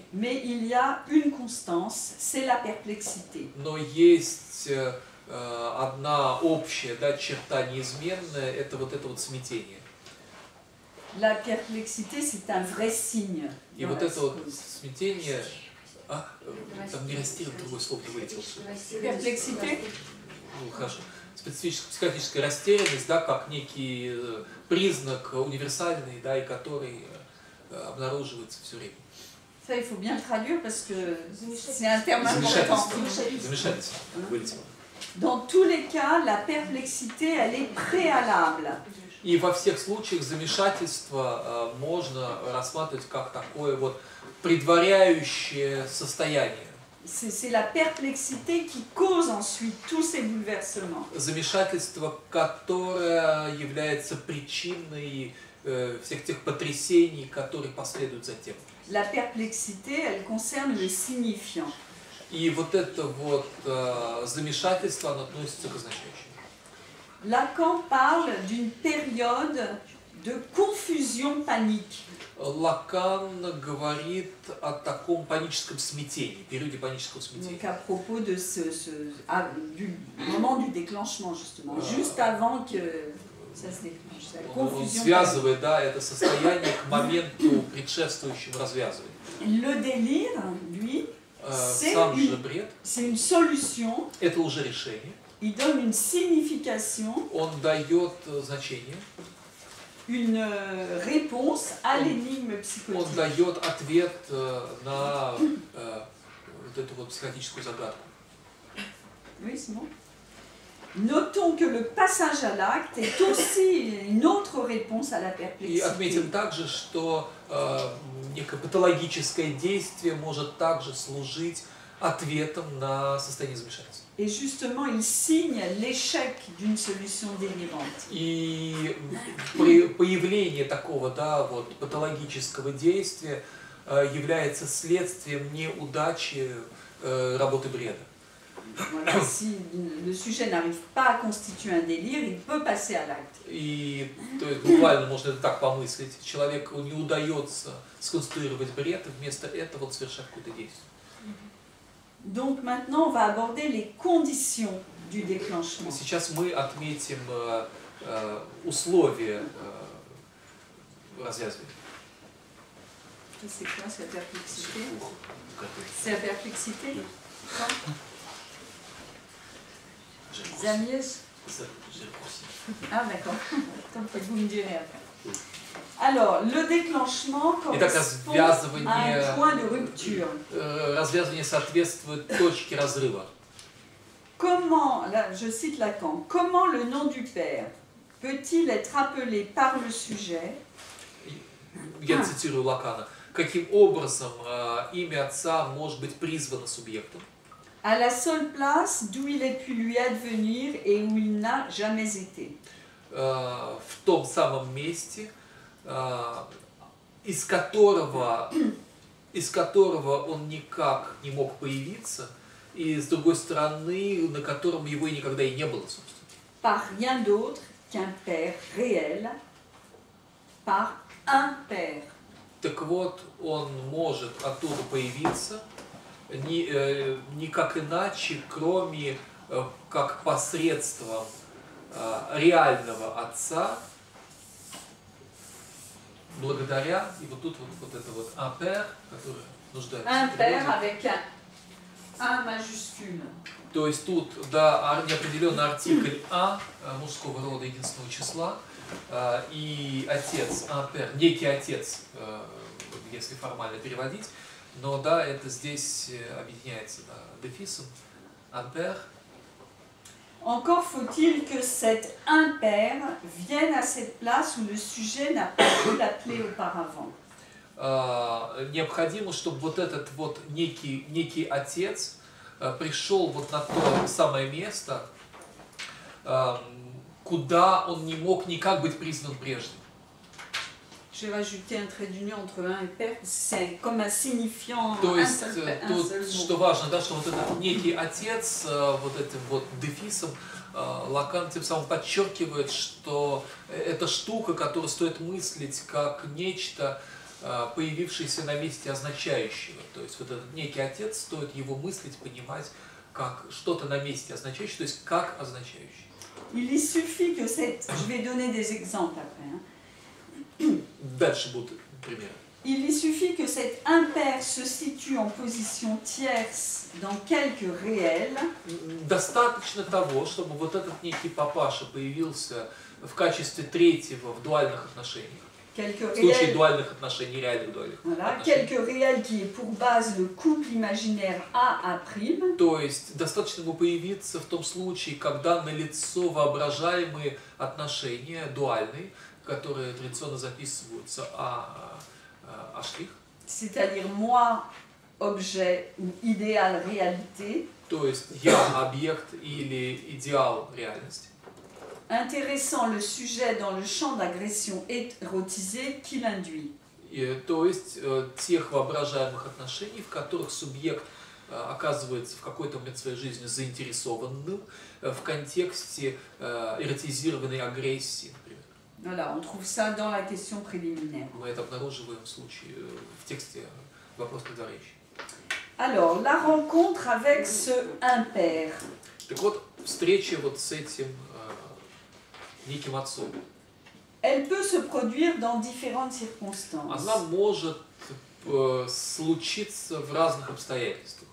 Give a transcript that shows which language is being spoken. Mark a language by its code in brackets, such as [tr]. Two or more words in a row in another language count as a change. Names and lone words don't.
[fr] Mais il y a une constance, c'est la perplexité. [ru] Но есть одна общая, да, черта неизменная, это вот смятение. [fr] La perplexité, c'est un vrai signe. [ru] И вот это вот смятение, там не растерян, другое слово вылетело. [fr] Perplexité? [ru] Ну, хорошо. Специфическая психологическая растерянность, да, как некий признак универсальный, да, и который обнаруживается все время. [fr] Ça, il faut bien le traduire parce que c'est un terme important. [ru] Замешательство. Вылетело. [fr] Dans tous les cas, la perplexité, elle est préalable. [ru] И во всех случаях замешательство можно рассматривать как такое вот предваряющее состояние. [fr] C'est la perplexité qui cause ensuite tous ces bouleversements. [ru] Замешательство, которое является причиной всех тех потрясений, которые последуют затем. [fr] La perplexité, elle concerne le signifiant. [ru] И вот это вот замешательство, оно относится к означающему. [fr] Lacan parle d'une période de confusion panique. [ru] Лакан говорит о таком паническом смятении, периоде панического смятения. [fr] Donc à propos de du moment du déclenchement justement, juste avant que ça se déclenche. La [ru] Он [fr] confusion [ru] связывает, да, это состояние к моменту, предшествующему развязыванию. [fr] Le délire, lui, [ru] Сам же бред, [fr] c'est une solution. [ru] это уже решение. [fr] Il donne une signification, [ru] Он дает значение, [fr] une réponse à l'énigme [ru] он [fr] psychotique. [ru] дает ответ на вот эту вот психотическую загадку. [fr] Oui, c'est bon. Notons que le passage à l'acte est aussi une autre réponse à la [ru] И [fr] perplexité. [ru] отметим также, что некое патологическое действие может также служить ответом на состояние замешательства. [fr] Et justement, il signe l'échec d'une solution délirante. [ru] И появление такого, да, вот, патологического действия является следствием неудачи работы бреда. [fr] Voilà, si le sujet n'arrive pas à constituer un délire, il peut passer à l'acte. [ru] И то есть, буквально можно это так помыслить. Человеку не удается сконструировать бред, и вместо этого он совершает какое-то действие. [fr] Donc maintenant, on va aborder les conditions du déclenchement. [ru] Сейчас мы отметим условия развязывания. [fr] C'est quoi, c'est la perplexité? C'est la perplexité? Zamiès? Ah d'accord, tant que vous me direz après. Alors, le déclenchement correspond à un point de rupture. [ru] Развязывание соответствует точке разрыва. [fr] Comment, là je cite Lacan, comment le nom du père peut-il être appelé par le sujet [ru] я цитирую Лакана, каким образом имя Отца может быть призвано субъектом. [fr] À la seule place d'où il est pu lui advenir et où il n'a jamais été. [ru] В том самом месте, из которого он никак не мог появиться, и с другой стороны, на котором его и никогда и не было, собственно. [fr] Par rien d'autre qu'un Père réel, par un Père. [ru] Так вот, он может оттуда появиться никак иначе, кроме как посредством реального Отца, благодаря, и вот тут вот это вот [fr] un père, [ru] который нуждается [fr] Un [ru] в [fr] Père [ru] переводе. [fr] avec un majuscule. [ru] То есть тут, да, неопределенный артикль «а» мужского рода единственного числа, и отец, [fr] un père, [ru] некий отец, если формально переводить, но да, это здесь объединяется дефисом, [fr] un père. Encore faut-il que cet un Père vienne à cette place où le sujet n'a pas pu l'appeler auparavant. [ru] Необходимо, чтобы вот этот вот некий отец пришел вот на то самое место, куда он не мог никак быть призван прежде. [fr] J'ai rajouté un trait d'union entre un et Père, c'est comme un signifiant [ru] То [fr] un [ru] есть [fr] seul [ru] тут, [fr] mot. [ru] что важно, да, что вот этот некий отец, вот этим вот дефисом, Лакан тем самым подчеркивает, что это штука, которую стоит мыслить как нечто, появившееся на месте означающего. То есть вот этот некий отец, стоит его мыслить, понимать как что-то на месте означающее, то есть как означающее. [fr] Il y suffit que cette... Je vais donner des exemples après. Hein. [ru] Дальше будут примеры. [fr] Il y suffit que cet impair se situe en position tierce dans quelque réel. [ru] Достаточно того, чтобы вот этот некий папаша появился в качестве третьего в дуальных отношениях. [fr] Quelque [ru] В случае [fr] réel, [ru] дуальных отношений, реальных дуальных [fr] voilà, [ru] отношений. [fr] quelque réel qui est pour base le couple imaginaire A'. [ru] То есть достаточно ему появиться в том случае, когда налицо воображаемые отношения дуальные, которые традиционно записываются штрих. [fr] C'est-à-dire moi, objet ou idéal réalité, [ru] То есть я объект или идеал реальности. [fr] intéressant le sujet dans le champ d'agression érotisé qu'il induit. [ru] То есть тех воображаемых отношений, в которых субъект оказывается в какой-то момент своей жизни заинтересованным в контексте эротизированной агрессии, например. [fr] Voilà, on trouve ça dans la question préliminaire. [ru] Мы это обнаруживаем в тексте «Вопрос предворечия». [fr] Alors, la rencontre avec ce impair. [ru] Так вот, встреча вот с этим неким отцом. [fr] Elle peut se produire dans différentes circonstances. [ru] Она может случиться в разных обстоятельствах.